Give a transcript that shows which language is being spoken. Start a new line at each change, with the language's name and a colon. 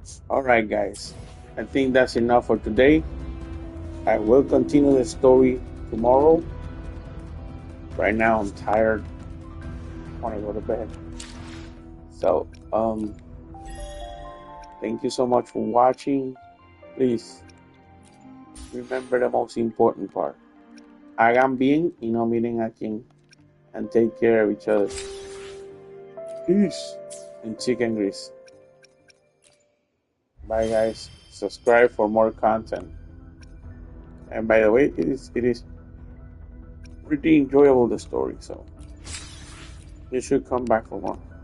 English: Alright guys, I think that's enough for today. I will continue the story tomorrow. Right now I'm tired. I want to go to bed. So, thank you so much for watching. Please, remember the most important part.
Spanish: Hagan bien y no miren a quién.
English: And take care of each other. Peace and chicken grease. Bye guys. Subscribe for more content. And by the way, it is pretty enjoyable, the story, so you should come back for more.